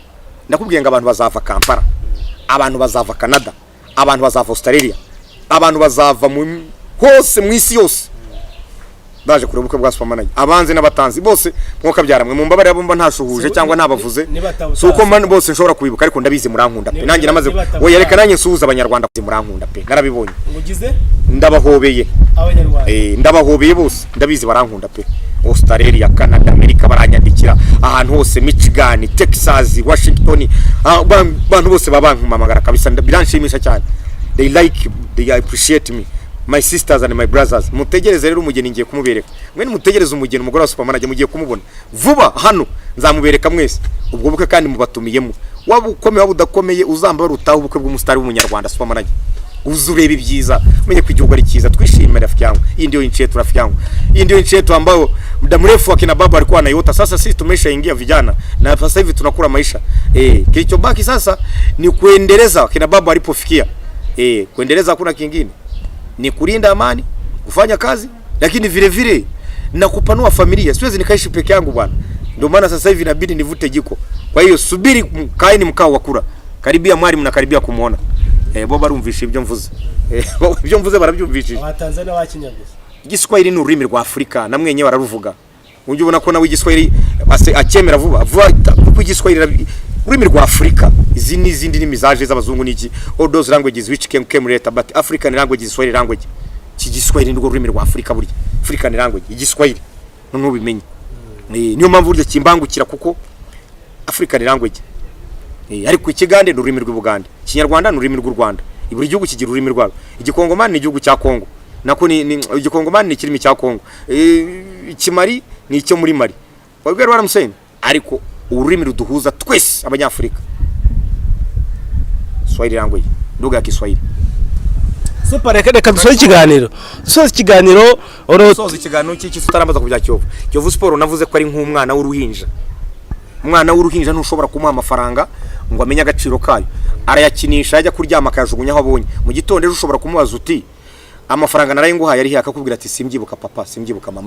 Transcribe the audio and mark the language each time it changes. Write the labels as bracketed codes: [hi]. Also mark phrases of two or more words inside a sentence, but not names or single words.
[rw] Ndakubwiye ngo abantu bazava Kampala, abantu bazava Canada, abantu bazava Australia, abantu bazava mu hose mu isi yose baje kureba ubukwe bwa super manager, abanze n'abatanzi bose mwoka byaramwe mu mbabare abumba ntashuhuje cyangwa nabavuze, suko man bose nshobora kubibuka, ariko ndabizi murankunda pe, nanjye namaze we yereka nanjye nsuhuza abanyarwanda murankunda pe, narabibonye mugize ndabahobeye abanyarwanda, ndabahobeye bose ndabizi barankunda pe. Australia, Canada, America baranyandikira ahantu hose, Michigan, Texas, Washington, abantu bose babankumamagara kabisa, biranshimisha cyane. [en] They appreciate me, my sisters and my brothers. [rw] Mutegereze rero umugeni ngiye kumubereka, mwe mutegereze umugeni umugore wa super manager mugiye kumubona vuba hano, nzamubereka mwese ubwo bukwe kandi mubatumiyemo, waba ukomeye waba udakomeye uzambara utaho ubukwe bw'umusitari w'umunyarwanda super manager, uzureba ibyiza menye ko igihugu ari cyiza, twishimire [sw] rafiki yangu. Hii ndio nchi yetu rafiki yangu, hii ndio nchi yetu ambayo muda mrefu akina baba alikuwa anaiota, sasa sisi tumeshaingia vijana na sasa hivi tunakula maisha. Kilichobaki sasa ni kuendeleza kina baba alipofikia. Kuendeleza hakuna kingine, ni kulinda amani, kufanya kazi, lakini vile vile na kupanua familia. Siwezi nikaishi peke yangu bwana, ndio maana sasa hivi inabidi nivute jiko. Kwa hiyo subiri, kaeni mkao wa kura, karibia mwari mnakaribia kumuona. [rw] Bo barumvisha ibyo mvuze, ibyo mvuze barabyumvishije. Abatanzania bakinyaguza Igiswahili ni ururimi rwa Afrika, na mwenye bararuvuga. Unje ubona ko nawe igiswahili akemera vuba kuko igiswahili ururimi rwa Afrika. Izi n'izindi n'imizaje z'abazungu niki, [en] all those languages which came later, but African language is Swahili language. [rw] Igiswahili nirwo rurimi rwa Afrika burya [en] African language [rw] igiswahili none ubimenye niyo mpamvu burya kimbangukira kuko [en] African language [rw] ariko ikigande ni ururimi rw'Ubugande Kinyarwanda ni ururimi rw'u Rwanda buri gihugu kigira ururimi rwabo igikongomani ni igihugu cya Kongo nako ni igikongomani ni kirimi cya Kongo ikimari ni icyo muri Mali wabwira waramuseni ariko ururimi ruduhuza twese abanyafrika [en] Swahili language [sw] lugha ya Kiswahili. [rw] Super, reka dusoze ikiganiro. Dusoze ikiganiro cy'iki tutarambaza kubya Kiyovu Sport navuze ko ari nk'umwana w'uruhinja. Umwana w'uruhinja ntushobora kumuha amafaranga ngo amenye agaciro kayo. Arayakinisha ajya kuryama akajugunya aho abonye. Mu gitondo ejo ushobora kumubaza uti amafaranga naraye nguhaye ari akakubwira ati simbyibuka papa, simbyibuka mama.